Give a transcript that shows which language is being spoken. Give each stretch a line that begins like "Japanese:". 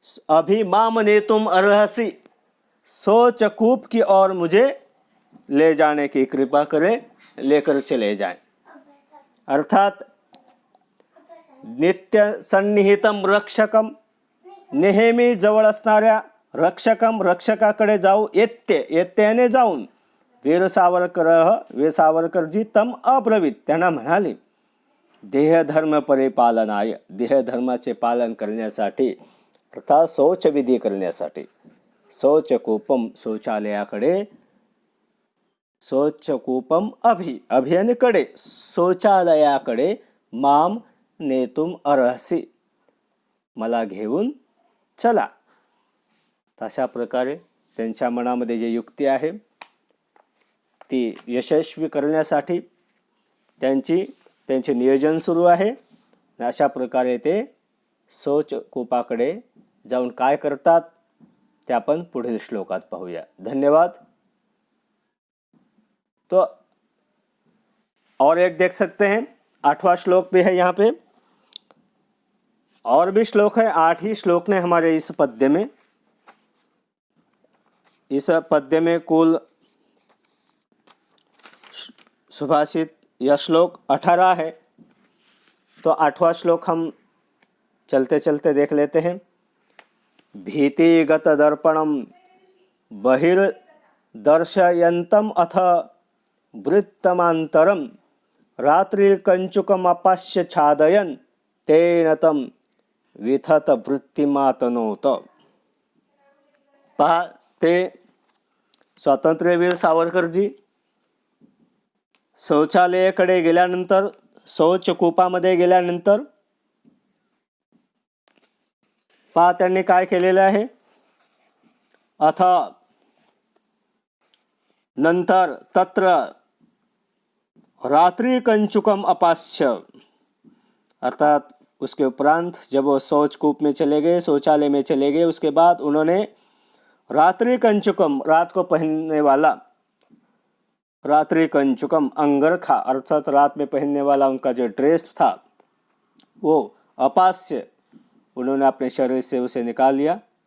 Sanskrit: अभिमाम नेतुम अर्हसि
Hindi: शौचकूप की ओर मुझे ले जाने की कृपा करे, लेकर चले जाएं.
Marathi: अर्थात
Sanskrit: नित्य सन्निहितम रक्षकम,
Marathi: नेहमी जवळ असणाऱ्या रक्षकम, रक्षकाकडे जाऊ, येत्याने जाऊन वीर सावरकरजी
Sanskrit: तम अब्रवीत
Marathi: त्यांना म्हणाले,
Sanskrit: देहधर्म परिपालनाय,
Marathi: देहधर्माचे पालन करण्यासाठी अर्थात शौचविधी करण्यासाठी, शौचकूपम शौचालयाकडे, शौचकूपम अभि आणि कडे, शौचालयाकडे
Sanskrit: माम नेतुम अर्हसि
Marathi: मला घेऊन चला. अशा प्रकारे त्यांच्या मनामध्ये जे युक्ती आहे ती यशस्वी करण्यासाठी त्यांचे नियोजन सुरू आहे. अशा प्रकारे ते शौचकूपाकडे जाऊन काय करतात ते आपण पुढील श्लोकात पाहूया. धन्यवाद.
Hindi: तो और एक देख सकते हैं, 8वां श्लोक भी है यहाँ पे, और भी श्लोक है. 8 ही श्लोक ने हमारे इस पद्य में कुल सुभाषित यह श्लोक 18 है. तो 8वां श्लोक हम चलते चलते देख लेते हैं.
Sanskrit: भीतिगत दर्पणम बहिर्दर्शयन्तम अथ वृत्तमांतरम रात्रि कंचुकम अपास्य छादयन तेन तम विथत वृत्तिमातनोत.
Marathi: पहा ते स्वातंत्र्यवीर सावरकरजी शौचालयाकडे गेल्यानंतर, शौचकूपामध्ये गेल्यानंतर पहा त्यांनी काय केलेलं आहे.
Hindi: अथ नंतर तत्र
Sanskrit: रात्रि कंचुकम अपास्य,
Hindi: अर्थात उसके उपरांत जब वो शौचकूप में चले गए, शौचालय में चले गए, उसके बाद उन्होंने रात्रि कंचुकम, रात को पहनने वाला, रात्रि कंचुकम अंगरखा अर्थात रात में पहनने वाला उनका जो ड्रेस था वो अपास्य, उन्होंने अपने शरीर से उसे निकाल लिया.